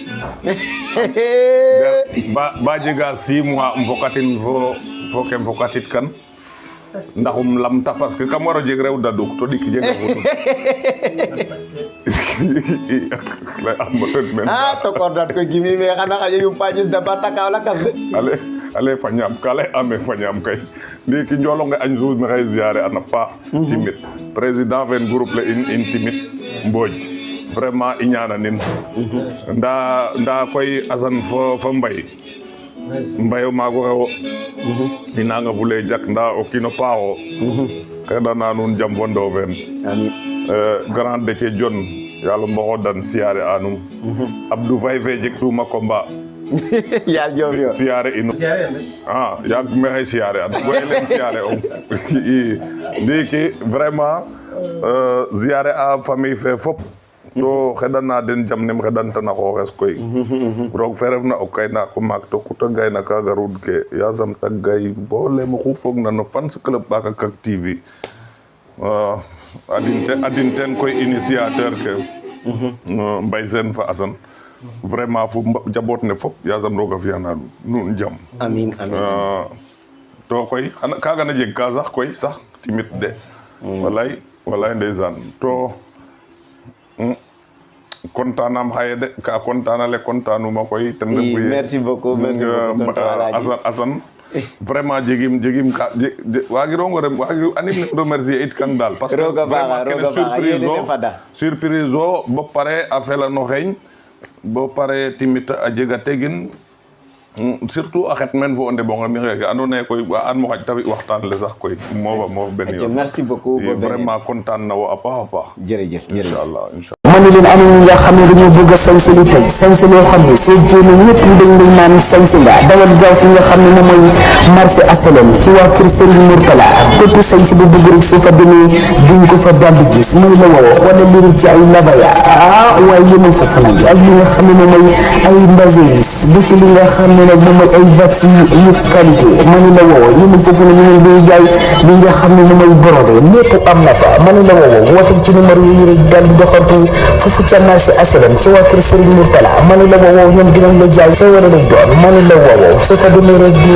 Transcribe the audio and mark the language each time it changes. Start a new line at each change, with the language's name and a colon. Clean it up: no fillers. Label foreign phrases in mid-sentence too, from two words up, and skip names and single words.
Serer: ba jega 6 mois fokatin fo ke fokatit kan ndaxum lamta
French: parce que
Serer: kam waro jeg rew daduk to ɗik jega futu lay ambaten men to kordat koy gimi me xana xaƴa yumpañis da ba takaw lakas de ale fañam ka lay ame fañam kay ndiki njolonge añ suus maxey ziare ana paax timit président fen groupe le in timit Mbodj vraiment i ñananin nda koy Assane fo Mbayo maago xewo i nanga fule jak nda o kiino paaxo xeɗana nuun jam fo Ndofeen grand Déthié Dione yaal mboxo dan siyaare anum Abdou Faye fe jeg tuma combat yaal joof yo siyaare inu yaag maxey siyaare an goye len siyaare ong i ndiki vraiment siyaare a famille fe fop to xeɗana den jam nem xeɗantana xooxes koy roog fe refna o kaynaak o maak to kuta gayna kaaga ruud ke yasam ta gay bo lem oxu fogna no fans club Mbaka Kak TV adin ten koy initiateur ke Mbaye Sene fa Assane vraiment fo jaboot ne fop yasam roog a fiyana nuun jam amin to koy kaaga na jeg ka sax koy sax timit de walay ndeysaan to kontaanam xaye de ka kontaanale kontaanuma koy ten refu ye
French: merci beaucoup
Serer: Assane vraiment jegim ka waagiro anim remercier it kang daal
French: parce que surprise
Serer: o bo pare a fela no xeeñ bo pare timit a jega tegin surtout a xet men fo o ndeɓonge mi xeke andoona yee koy an mo xaƴ ta fi waxtaan le sax koy moof ben yoon
French: merci beaucoup
Serer: vraiment kontaan na wo a paax a paax
Wolof: jërëjëf inshallah ma ne leen am ñi nga xam ne dañoo bëgg a sañse lu tey sañse loo xam ne soo génnee ñëpp dañ lay naan sañse nga dawal gaaw fi nga xam ne moom mooy marché HLM ci waa kër Serigne Mourtala bépp sañse bu bëgg rek soo fa demee duñ ko fa daldi gis may la woo xoolal liru ci ay labaya waaye yëmul foofu nag ak li nga xam ne moom mooy ay mbaséis bu ci li nga xam ne nag moom mooy ay vax yu qualité ma ne la woo yëmul foofu nag ñu ngi jaay li nga xam ne moom mooy brodé lépp am na fa ma ne la woo wootal ci numéro yi rek daal di doxantu foofu ca marché HLM ci waa kër Serigne Mourtala ma ne la woo ñoom dinañ la jaay te wala lay doon ma ne la woo soo fa demee rek